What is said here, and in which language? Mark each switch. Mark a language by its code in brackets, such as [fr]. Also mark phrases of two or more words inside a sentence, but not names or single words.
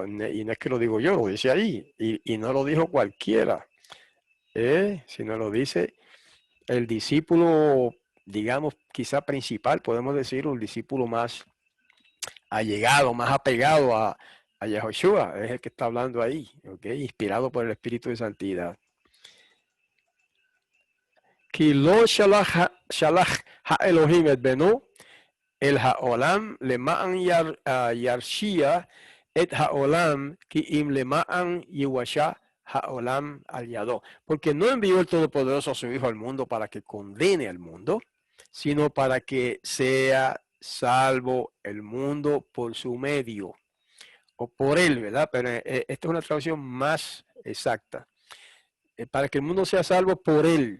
[es] Y no es que lo digo yo, lo dice ahí. Y no lo dijo cualquiera, sino lo dice el discípulo, digamos, quizá principal, podemos decir, un discípulo más allegado, más apegado a Yahushua, es el que está hablando ahí, ¿okay? Inspirado por el Espíritu de Santidad. [he] כי לא שלח האלהים את בנו אל העולם למען ירשיע את העולם כי אם למען יושע העולם על ידו. [es] Porque no envió el Todopoderoso a su Hijo al mundo para que condene al mundo, sino para que sea salvo el mundo por su medio. O por él, ¿verdad? Pero esta es una traducción más exacta. Para que el mundo sea salvo por él.